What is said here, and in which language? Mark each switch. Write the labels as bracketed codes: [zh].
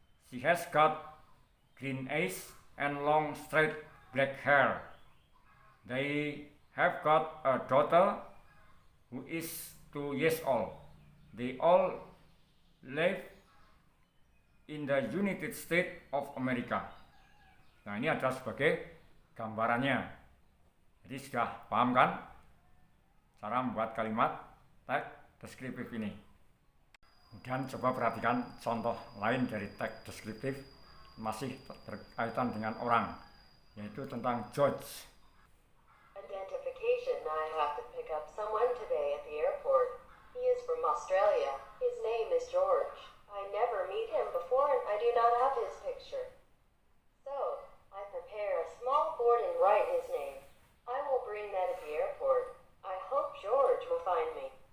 [en] She has got green eyes and long straight black hair. They have got a daughter who is 2 years old. They all live in the United States of America. [id] Nah, ini adalah sebagai gambarannya. Jadi sudah paham kan cara membuat kalimat tag deskriptif ini. Kemudian coba perhatikan contoh lain dari tag deskriptif masih berkaitan dengan orang, yaitu tentang George. [en] Identification. I have to pick up someone today at the airport. He is from Australia. His name is George. I never meet him before and I do not have his picture. So, I prepare a small board and write his name. I will bring that at the airport. I hope George will find me.